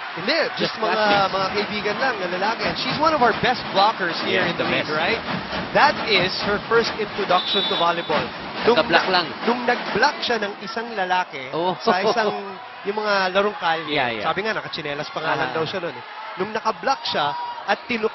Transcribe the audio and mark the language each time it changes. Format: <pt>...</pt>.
<tl>Hindi, just mga kaibigan lang na lalaki.</tl> <en>And she's one of our best blockers here in the league, right? That is her first introduction to volleyball.</en> <tl>Nagka-block lang. Nung nag-block siya ng isang lalaki sa isang, yung mga larong kalye.</tl> <en>Yeah.</en> <tl>Sabi nga, nakachinelas pa nga lang daw siya nun. Nung naka-block siya at</tl>